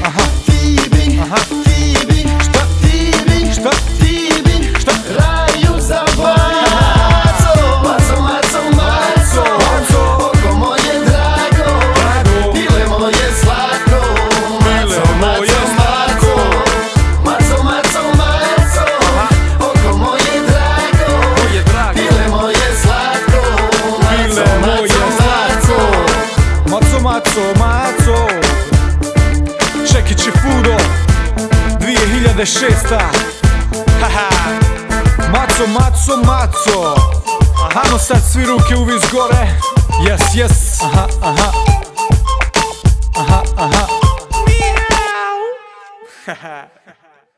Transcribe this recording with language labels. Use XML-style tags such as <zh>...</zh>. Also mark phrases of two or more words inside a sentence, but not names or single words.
<sr>Aha. ti bi, Aha. ti bi, Šta? ti bi, Šta? ti bi, Šta? raju za maco. Maco, maco, maco, oko moje drago, Drago. pile moje slatko. Pile Maco, moje maco, slatko. maco, maco, maco, oko moje drago, Moje drago. pile moje slatko. Pile moje slatko. Maco, maco, maco. Čekić i Fudo 2006. Haha. Maco, maco, maco. Hajmo sad svi ruke uvis gore.</sr> <en>Yes, yes. Aha, aha. Aha, aha. Miau. Haha.</en>